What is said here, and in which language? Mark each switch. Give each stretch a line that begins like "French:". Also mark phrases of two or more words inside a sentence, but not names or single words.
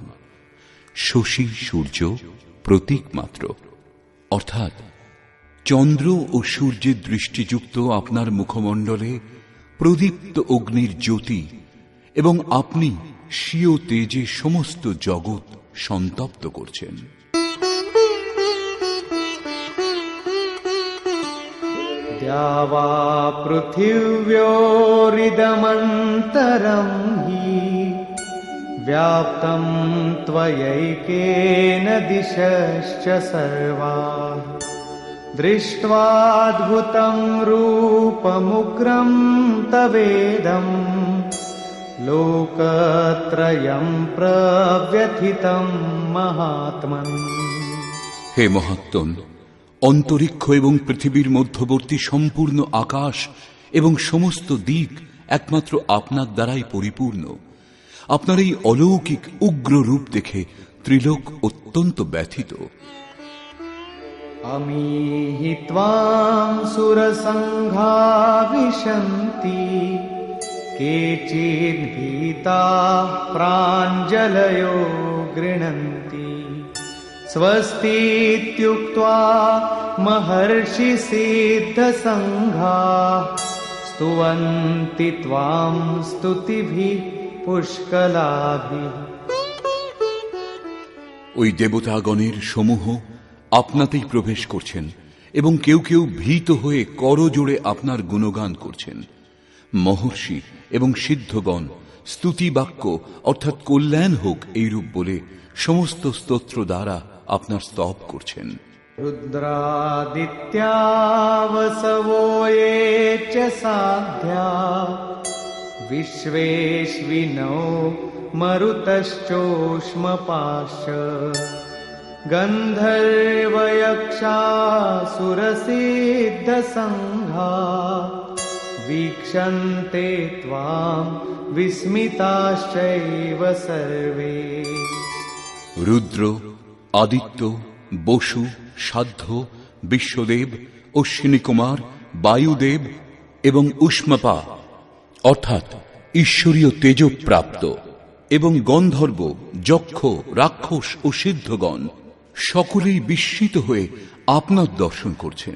Bangla: শশী সূর্য প্রতীক মাত্র, অর্থাৎ চন্দ্র ও সূর্যের দৃষ্টিযুক্ত আপনার মুখমণ্ডলে প্রদীপ্ত অগ্নির জ্যোতি এবং আপনি স্বীয় তেজে সমস্ত জগৎ সন্তপ্ত করছেন।
Sanskrit: द्यावा पृथिव्योरिदमन्तरं हि व्याप्तं त्वयैकेन दिशश्च सर्वाः दृष्ट्वाद्भुतं रूपमुग्रं तवेदं लोकत्रयं प्रव्यथितं महात्मन्। हे महात्मन,
Bangla: অন্তরিক্ষ এবং পৃথিবীর মধ্যবর্তী সম্পূর্ণ আকাশ এবং সমস্ত দিক একমাত্র আপনার দ্বারাই পরিপূর্ণ। আপনার এই অলৌকিক উগ্র রূপ দেখে ত্রিলোক অত্যন্ত ব্যথিত।
Sanskrit: अमीहि त्वां सुरसङ्घा विशन्ति केचिद्भीताः प्राञ्जलयो गृह्णन्ति स्वस्तीत्युक्त्वा महर्षिसिद्धसङ्घाः स्तुवन्ति त्वां स्तुतिभिः पुष्कलाभिः।
Bangla: ওই দেবতাগণের সমূহ আপনাতেই প্রবেশ করছেন এবং কেউ কেউ ভীত হয়ে করজোড়ে আপনার গুণগান করছেন। মহর্ষি এবং সিদ্ধগণ স্তুতি বাক্য অর্থাৎ কল্যাণ হোক এইরূপ বলে সমস্ত স্তোত্র দ্বারা আপনার স্তব করছেন।
Sanskrit: रुद्रादित्या वसवो ये च साध्या विश्वेश्विनो मरुतश्चोष्मपाश गन्धर्वयक्षासुरसिद्धसङ्घा वीक्षन्ते त्वां विस्मिताश्चैव सर्वे।
Bangla: রুদ্র, আদিত্য, বসু, সাধ্য, বিশ্বদেব, অশ্বিনী কুমার, বায়ুদেব এবং উষ্মপা অর্থাৎ ঈশ্বরীয় তেজপ্রাপ্ত এবং গন্ধর্ব, যক্ষ, রাক্ষস ও সিদ্ধগণ সকলেই বিস্মিত হয়ে আপনার দর্শন করছেন।